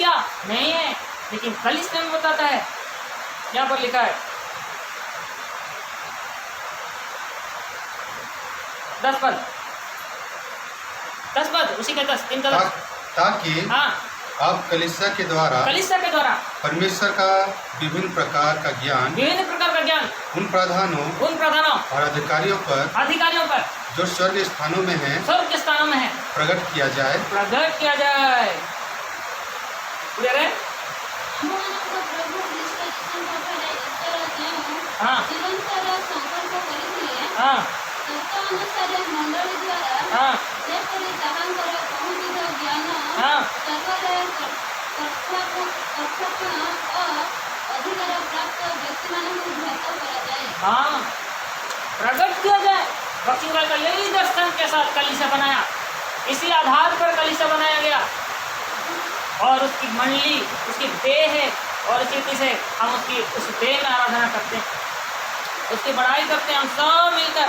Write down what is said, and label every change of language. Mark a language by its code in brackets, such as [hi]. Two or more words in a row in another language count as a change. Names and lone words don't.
[hi] क्या नहीं है, लेकिन कलीसिया में बताता है। यहाँ पर लिखा है 10 पद उसी के 10 3 का 10 ताकि हाँ आप कलीसिया के द्वारा परमेश्वर का विभिन्न प्रकार का ज्ञान उन प्रधानों और अधिकारियों पर जो स्वर्ग स्थानों में है प्रकट किया जाए। [or] ଆମମାନଙ୍କ ପ୍ରଭୁ ଖ୍ରୀଷ୍ଟ ଯୀଶୁଙ୍କଠାରେ ଈଶ୍ୱର ଯେଉଁ [hi] हाँ [or] ନିରନ୍ତର ସଂକଳ୍ପ କରିଥିଲେ [hi] हाँ [or] ତତ୍ତ ଅନୁସାରେ ମଣ୍ଡଳୀ ଦ୍ୱାରା ଯେପରି ତାହାଙ୍କର ବହୁବିଧ ଜ୍ଞାନ [hi] हाँ [or] ସର୍ବରେ କର୍ତ୍ତୃପଣ ଓ ଅଧିକାର ପ୍ରାପ୍ତ ବ୍ୟକ୍ତିମାନଙ୍କୁ ଧ୍ୟାତ କରାଯାଏ। [hi] हाँ प्रकट किया जाए। बच्चों का यही दर्शन के साथ कलीसिया बनाया, इसी आधार पर कलीसिया बनाया गया और उसकी मंडली उसकी देह है और इसी रीति से हम उसकी उस देह में आराधना करते हैं, उसकी बड़ाई करते हैं हम सब मिलकर।